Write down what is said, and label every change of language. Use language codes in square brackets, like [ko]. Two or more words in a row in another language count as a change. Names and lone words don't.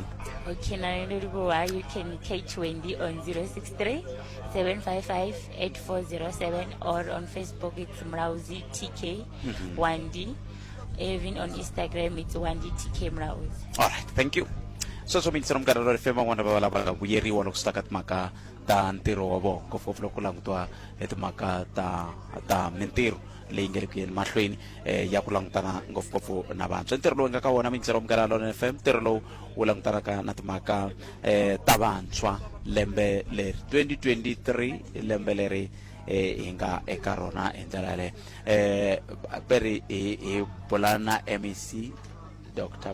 [en] Okay, now you can catch Wendy on 063-755-8407 or on Facebook it's Mrauzi TK Wandi. Even on Instagram it's Wandi TK Mrauzi. All right. Thank you. [ts] sweswo mi yingisela Mganelo FM van'wana va lava vuyeriwa loko swi ta ka timhaka ta ntirho wa vona ngopfungopfu loko ku langutiwa timhaka ta mintirho leyi nga le ku yeni mahlweni ya ku langutana ngopfungopfu na vantshwa ntirho lowu nga ka wona mi yingisela Mganelo FM ntirho lowu wu langutanaka na timhaka ta vantshwa lembe leri 2023 lembe leri hi nga eka rona hi ndlela yaleyo peri hi bula na MEC Dr.